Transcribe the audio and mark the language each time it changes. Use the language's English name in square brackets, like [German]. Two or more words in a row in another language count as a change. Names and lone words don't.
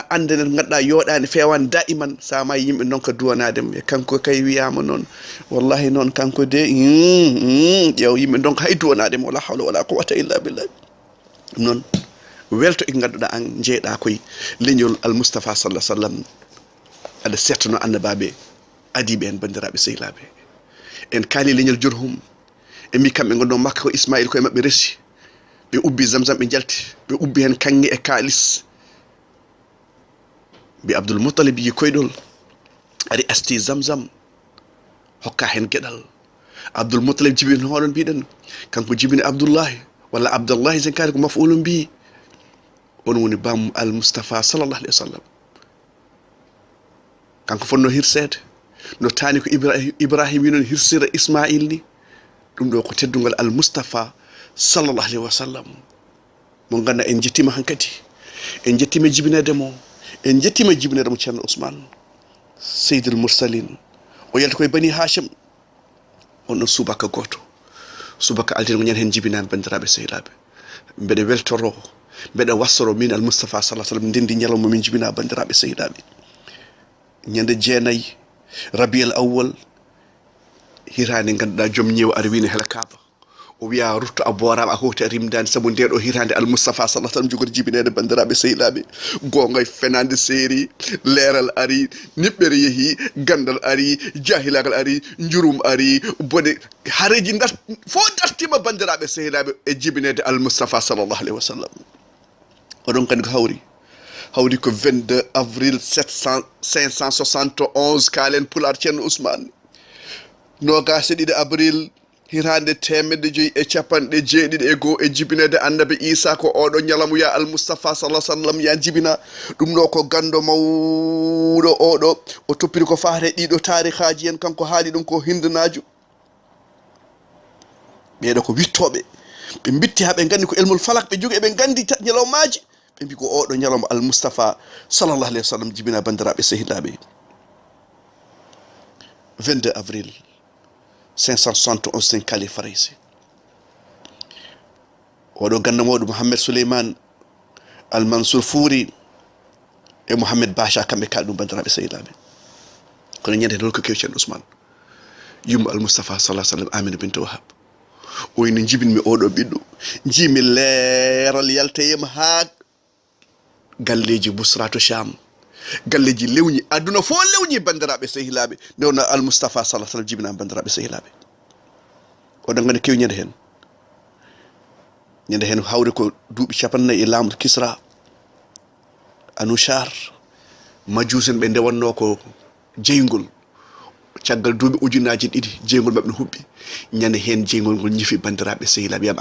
[Fula] ande nen ganduɗa yooɗani fewani daiman sa ma yimɓe donka duwanademo e kanko kay wiyama noon wallahi noon kanko de ƴeew yimɓe donka hay duwanademo [Arabic] ولا حول ولا قوة إلا بالله [Fula] ɗum noon welto e ganduɗa an jeeɗa koye leñol al Mustafa [Arabic] صلى الله عليه وسلم [Fula] aɗa settono annabaɓe adiɓe en bandiraɓe sehilaɓe en kaali leñol Jurhum e mbi kamɓe gonɗo Makka ko Ismaïl koye mabɓe resi ɓe ubbi Zamzam ɓe jalti ɓe ubbi hen kanŋe e kalis bi Abdul Muttalib yi koydol ari asti zamzam hokka hen gedal Abdul Muttalib jibini hoɗon mbiɗen kanko jibini Abdullahi walla Abdullahi sen kaari ko [Arabic] مفعول به [Fula] on woni bam al Mustafa [Arabic] صلى الله عليه وسلم [Fula] kanko fonno hirsede no tani ko Ibrahim winon hirsira Ismail ni ɗum ɗo ko teddungal al Mustafa [Arabic] صلى الله عليه وسلم [Fula] mo ganna en jettima hankadi en jettima jibinede mo Thierno Ousmane Seydil Mursalin o yalta koye Bani Hashim on ɗon subaka goto subaka altine ko ñande hen jibinani bandiraɓe sehilaɓe mbeɗa weltoro mbeɗa wassoro min al Mustafa [Arabic] صلى الله عليه وسلم [Fula] ndendi ñalawma min jibina bandiraɓe sehilaɓe ñande jeenayyi Rabiul Awwal hirande ganduɗa joom ñeewa ara wino hela Kaaba o wiya rutto a boorama a hoti a rimdani saabu ndeɗo hirande al Mustafa [Arabic] صلى الله عليه وسلم [Fula] jogori jibinede bandiraɓe sehilaɓe gonga fenande seeri leeral ari niɓɓere yeehi gandal ari jahilagal ari jurum ari bone hareji fo dartima bandiraɓe sehilaɓe e jibinede al Mustafa [Arabic] صلى الله عليه وسلم [Fula] oɗon kadi ko hawri ko 22 avril 571 kalen pular Thierno Ousmane nogase ɗiɗi avril hirande 151 e jibinede annabi Isa ko oɗo ñalamu ya al Mustafa [Arabic] صلى الله عليه وسلم [Fula] ya jibina ɗum ɗo ko gando mawɗo oɗo o toppiri ko fate ɗiɗo tarikhaji en kanko haali ɗum ko hindanajo ɓeɗo ko wittoɓe ɓe bitti ha ɓe gandi ko [Arabic] علم الفلك [Fula] ɓe jogi ɓe gandi ñalawmaji ɓe mbi ko oɗo ñalawma al Mustafa [Arabic] صلى الله عليه وسلم [Fula] jibina bandiraɓe sehilaɓe 22 avril 571 sen kali farisi oɗo gannamoɗo Mouhamed Souleymane al Mansour Fouri e Mouhamed Bacha kamɓe kalɗi ɗum bandiraɓe sehilaɓe kono ñande hen holko kew Thierno Ousmane yummo al Mustafa [Arabic] صلى الله عليه وسلم [Fula] Amina bint Wahab o ino jibinmi oɗo ɓiɗɗo jimi leeral yaltayema ha galleji Busra to Sham galleji lewñi aduna fo lewñi bandiraɓe sehilaɓe ndewno al Mustafa [Arabic] صلى الله عليه وسلم [Fula] jibina bandiraɓe sehilaɓe oɗon gandi kew ñande hen hawri ko duuɓi 40 e laamu Kisra Anushar majusen ɓe ndewanno ko jeygol caggal duuɓi ujunaji ɗiɗi jeygol mabɓe no huɓɓi ñande hen jeygol ngol ñifi bandiraɓe sehilaɓe yam